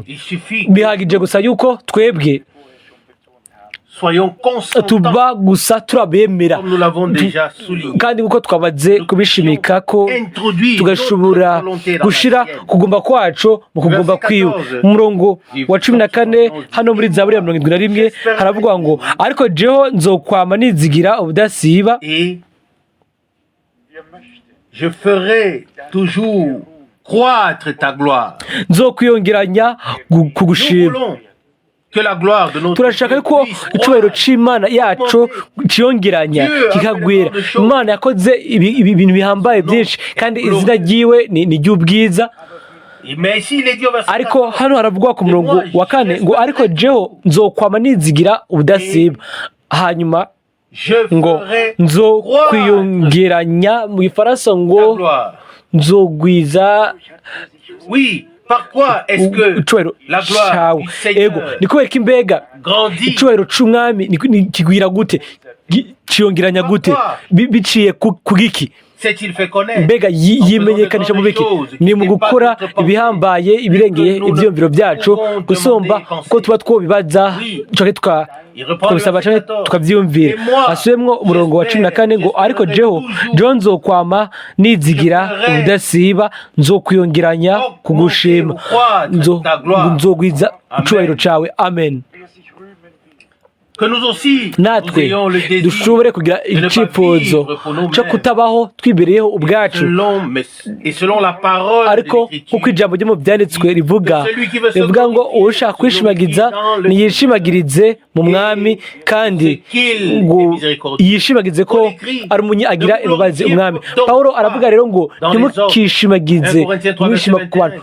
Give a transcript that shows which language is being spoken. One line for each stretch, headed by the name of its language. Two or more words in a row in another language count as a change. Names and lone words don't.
Rundi: Bihagije gusa yuko twebwe tuba gusa turabemera, kandi kuko twabaze kubishimika ko tugashobora gushira kugomba kwacu mu kugomba kwiwe. Umurongo wa 14 hano muri Zaburi ya 71 haravuga ngo, ariko jeho nzokwama nizigira ubudasiba,
French: je ferai toujours croître ta gloire.
Rundi: Nzokwiyongeranya kugushima. Turashaka yuko icyubahiro c'Imana yacu ciyongeranya kikagwira. Imana yakoze ibintu bihambaye byinshi, kandi izina ryiwe ni ry'ubwiza. Ariko hano haravugwa ku murongo wa 4 ngo, ariko jeho nzokwama nizigira ubudasiba, hanyuma ngo nzokwiyongeranya, mu Gifaransa ngo nzogwiza.
French: Pourquoi est-ce que la gloire du Seigneur
Rundi: icyubahiro c'Umwami kigwira gute, ciyongeranya gute, biciye kugiki? Mbega yimenyekanisha mu biki? Ni mu gukora ibihambaye, ibirengeye ibyumviro byacu gusumba ko tuba twobibaza tukabisaba cyane tukabyumvira. Asubiyemwo umurongo wa 14 ngo, ariko jeho nzokwama nizigira ubudasiba, nzokwiyongeranya kugushima, nzogwiza icyubahiro cawe. Amen.
French: que nous aussi
Rundi: natwe
French: nous ayons le désir
Rundi: dushobore kugira
French: de ne pas
Rundi: icyifuzo
French: vivre pour nous-mêmes.
Rundi: cyo kutabaho twibereyeho ubwacu
French: Et selon la parole de
Rundi: ariko
French: l'Écriture,
Rundi: kuko ijambo ryo mu byanditswe rivuga ngo ushaka kwishimagiza niyishimagirize mu mwami kandi ngo yishimagize ko ari agira imbabazi umwami. Pawulo aravuga rero ngo ntimukishimagize mwishima ku bantu.